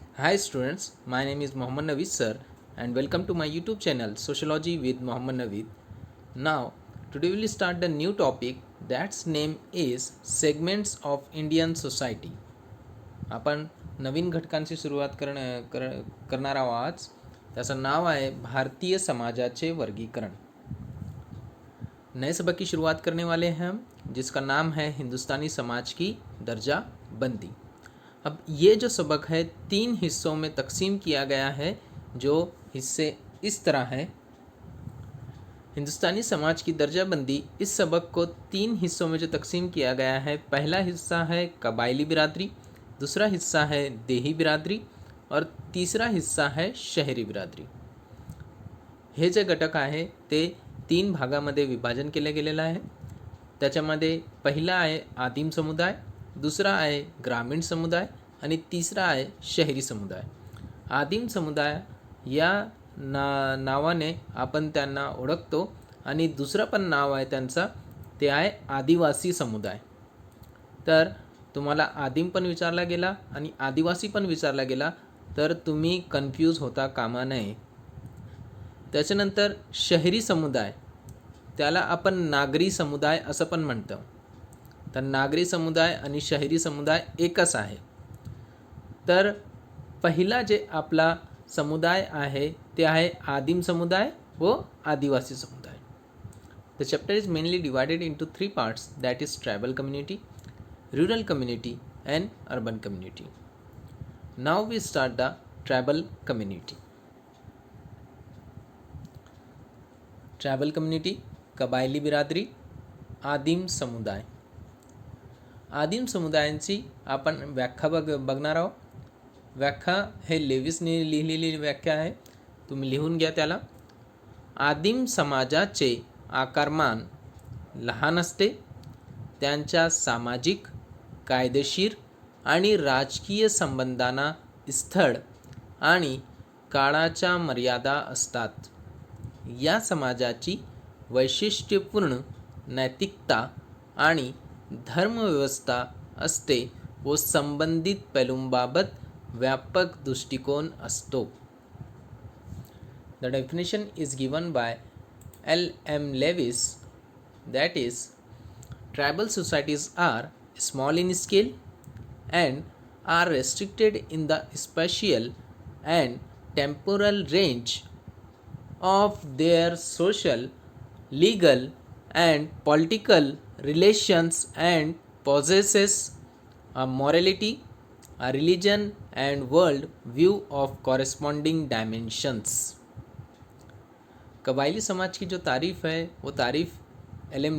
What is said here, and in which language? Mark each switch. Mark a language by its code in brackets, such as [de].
[en] Hi students, my name is Mohammad Naveed sir and welcome to my YouTube channel Sociology with Mohammad Naveed. Now, today we will start the new topic that's name is Segments of Indian Society. [mr] आपण नवीन घटकांची सुरुवात करणार आहोत आज. त्याचं नाव आहे भारतीय समाजाचे वर्गीकरण. [hi] नए सबक की शुरुआत करने वाले हैं हम, जिसका नाम है हिंदुस्तानी समाज की दर्जा बंदी. अब ये जो सबक है 3 हिस्सों में तकसीम किया गया है, जो हिस्से इस तरह हैं. हिंदुस्तानी समाज की दर्जाबंदी इस सबक को 3 हिस्सों में जो तकसीम किया गया है, पहला हिस्सा है कबायली बिरादरी, दूसरा हिस्सा है देही बिरादरी और तीसरा हिस्सा है शहरी बिरादरी. [mr] हे जे घटक आहे ते 3 भागामध्ये विभाजन केले गेलेलं आहे. त्याच्यामध्ये पहिला आहे आदिम समुदाय, दुसरा आहे ग्रामीण समुदाय आणि तिसरा आहे शहरी समुदाय. आदिम समुदाय या नावाने आपण त्यांना ओळखतो आणि दुसरं पण नाव आहे त्यांचा, ते आहे आदिवासी समुदाय. तर तुम्हाला आदिम पण विचारला गेला आणि आदिवासी पण विचारला गेला तर तुम्ही कन्फ्यूज होता कामा नये. त्याच्यानंतर शहरी समुदाय, त्याला आपण नागरी समुदाय असं पण म्हणतो. तर नागरी समुदाय आणि शहरी समुदाय एकच आहे. तर पहिला जे आपला समुदाय आहे ते आहे आदिम समुदाय व आदिवासी समुदाय. [en] The chapter is mainly divided into 3 parts, that is tribal community, rural community and urban community. Now we start the tribal community. Tribal community, [hi] कबायली बिरादरी, [mr] आदिम समुदाय. आदिम समुदायांची आपण व्याख्या बघणार आहोत. व्याख्या हे लेविसने लिहिलेली व्याख्या आहे, तुम्ही लिहून घ्या त्याला. आदिम समाजाचे आकारमान लहान असते. त्यांच्या सामाजिक, कायदेशीर आणि राजकीय संबंधांना स्थळ आणि काळाच्या मर्यादा असतात. या समाजाची वैशिष्ट्यपूर्ण नैतिकता आणि धर्मव्यवस्था असते व संबंधित पैलूंबाबत व्यापक दृष्टिकोन असतो. [en] The definition is given by L.M. Lewis, that is, tribal societies are small in scale and are restricted in the spatial and temporal range of their social, legal and political relations and possesses a morality, a religion and world view of corresponding dimensions. [hi] कबायली समाज की जो तारीफ़ है वो तारीफ़ L.M.